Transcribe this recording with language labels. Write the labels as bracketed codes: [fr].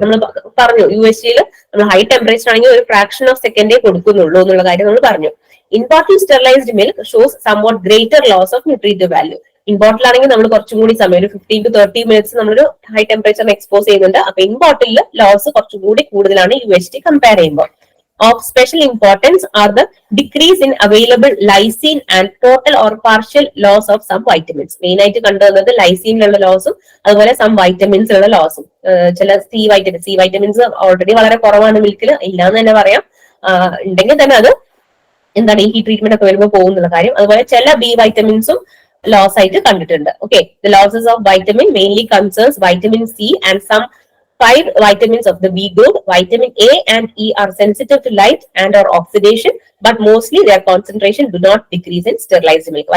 [ml] നമ്മൾ പറഞ്ഞു UHT നമ്മൾ ഹൈ ടെമ്പറേച്ചർ ആണെങ്കിൽ ഒരു ഫ്രാക്ഷൻ ഓഫ് സെക്കൻഡേ കൊടുക്കുന്നുള്ളൂ എന്നുള്ള കാര്യം നമ്മൾ പറഞ്ഞു. [en] In bottle sterilised milk shows somewhat greater loss of nutritive value. [ml] In ബോട്ടിൽ ആണെങ്കിൽ നമ്മൾ കുറച്ചും കൂടി സമയം, ഒരു 15 to 30 മിനിറ്റ്സ് നമ്മളൊരു ഹൈ ടെമ്പറേച്ചറിന് എക്സ്പോസ് ചെയ്യുന്നുണ്ട്. അപ്പൊ ഇൻ ബോട്ടിൽ ലോസ് കുറച്ചും കൂടി കൂടുതലാണ് UHT കമ്പയർ ചെയ്യുമ്പോൾ. [en] Of special importance are the decrease in available lysine and total or partial loss of some vitamins. [ml] Main ആയിട്ട് കണ്ടുവന്നത് ലൈസീനിലുള്ള ലോസും അതുപോലെ സം വൈറ്റമിൻസിലുള്ള ലോസും. ചില സി വൈറ്റമിൻസ് ഓൾറെഡി വളരെ കുറവാണ് മിൽക്കിൽ, ഇല്ലാന്ന് തന്നെ പറയാം. ഉണ്ടെങ്കിൽ തന്നെ അത് എന്താണ് ഈ ട്രീറ്റ്മെന്റ് ഒക്കെ വരുമ്പോൾ പോകുന്നുള്ള കാര്യം. അതുപോലെ ചില ബി വൈറ്റമിൻസും ലോസ് ആയിട്ട് കണ്ടിട്ടുണ്ട്. [en] Okay, the losses of vitamin mainly concerns vitamin C and some 5 vitamins of the B group. Vitamin A and E are sensitive to light and or oxidation, but mostly their concentration do not decrease in sterilized milk.